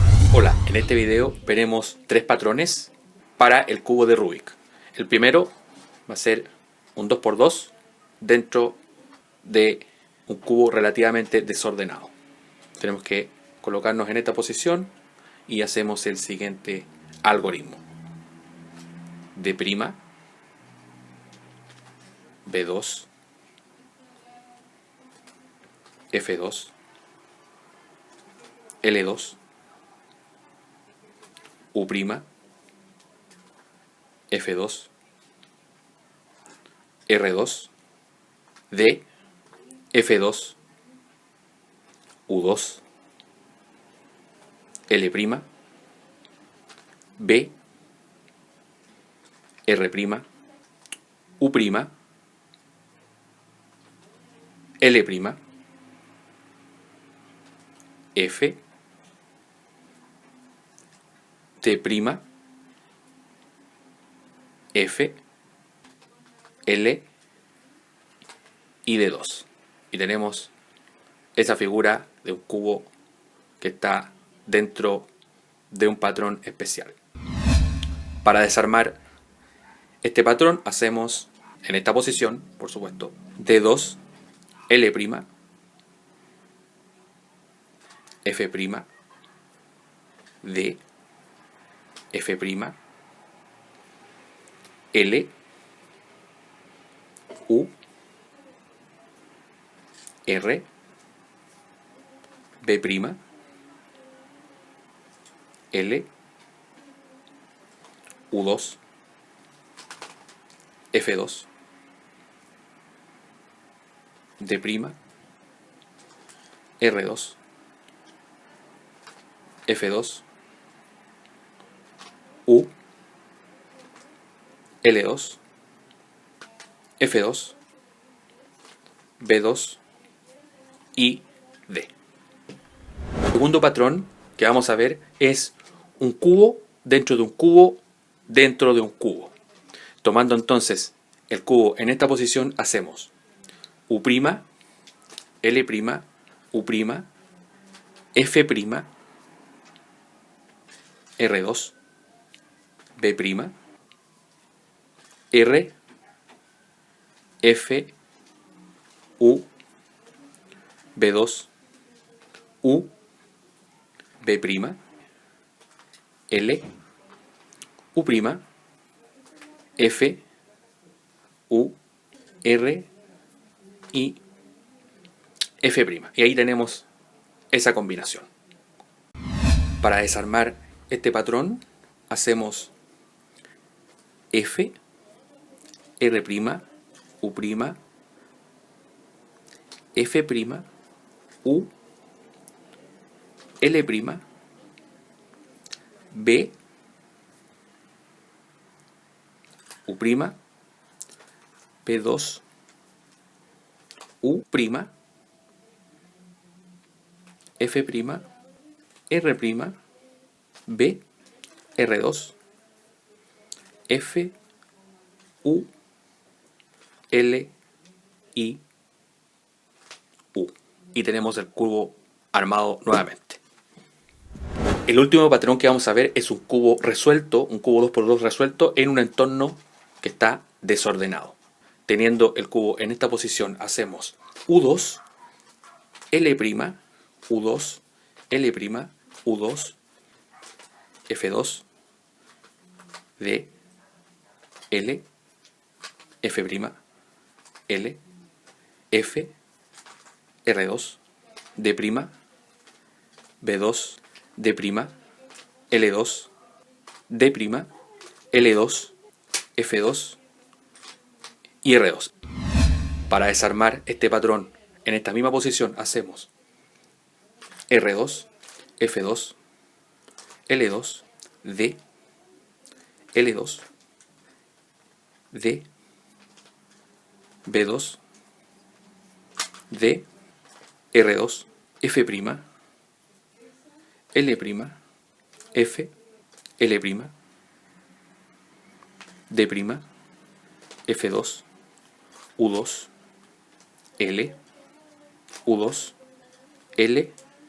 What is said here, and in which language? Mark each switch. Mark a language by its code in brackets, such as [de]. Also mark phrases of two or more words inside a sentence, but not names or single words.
[es] Hola, en este video veremos tres patrones para el cubo de Rubik. El primero va a ser un 2×2 dentro de un cubo relativamente desordenado. Tenemos que colocarnos en esta posición y hacemos el siguiente algoritmo. D', B2, F2, L2, U', F2, R2, D, F2, U2, L', B, R', U', L', F, T', F, L y D2. Y tenemos esa figura de un cubo que está dentro de un patrón especial. Para desarmar este patrón hacemos en esta posición, por supuesto, D2, L', F', D, F', L, U, R, B', L, U2, F2, D', R2, F2, U, L2, F2, B2 y D. El segundo patrón que vamos a ver es un cubo dentro de un cubo dentro de un cubo. Tomando entonces el cubo en esta posición hacemos U', L', U', F', R2, B', R, F, U, B2, U, B', L, U', F, U, R y F'. Y ahí tenemos esa combinación. Para desarmar este patrón hacemos F, R', U', F', U, L', B, U', B2, U', F', R', B, R2, F, U, L y U. Y tenemos el cubo armado nuevamente. El último patrón que vamos a ver es un cubo resuelto, un cubo 2×2 resuelto en un entorno que está desordenado. Teniendo el cubo en esta posición hacemos U2, L', U2, L', U2, F2, D, L, F', L, F, R2, D', B2, D', L2, D', L2, F2 y R2. Para desarmar este patrón en esta misma posición hacemos R2, F2, L2, D, L2, D, B2, D, R2, F', L', F, L', D', F2, U2, L, U2, L y U2.